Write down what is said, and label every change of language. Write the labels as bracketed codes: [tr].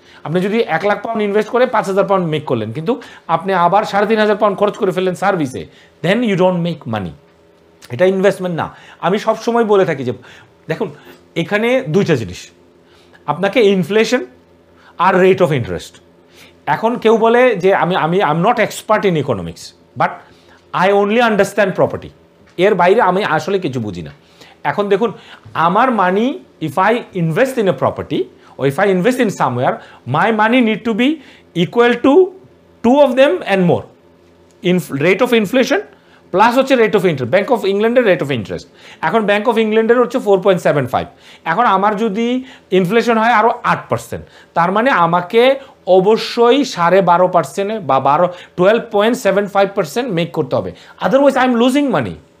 [bn] আপনি যদি 1 lakh pound invest করে 5,000 পাউন্ড মেক করলেন, কিন্তু আপনি আবার 3,500 পাউন্ড খরচ করে ফেললেন সার্ভিসে, [en] Then you don't make money. [bn] এটা ইনভেস্টমেন্ট না। আমি সবসময় বলে থাকি যে দেখুন এখানে 2টা জিনিস, আপনাকে inflation আর rate of interest. এখন কেউ বলে যে আমি [en] Not expert in economics, but I only understand property. [bn] এর বাইরে আমি আসলে কিছু বুঝি না। এখন দেখুন আমার [en] Money, if I invest in a property or if I invest in somewhere, my money need to be equal to 2 of them and more. [bn] Rate of inflation plus হচ্ছে rate of interest, bank of ইংল্যান্ডের rate of interest. এখন bank of ইংল্যান্ডের হচ্ছে 4.75। এখন আমার যদি inflation হয় আরও 8%, তার মানে আমাকে অবশ্যই 12.5% বা 12.75% মেক করতে হবে, [en] Otherwise I am losing money.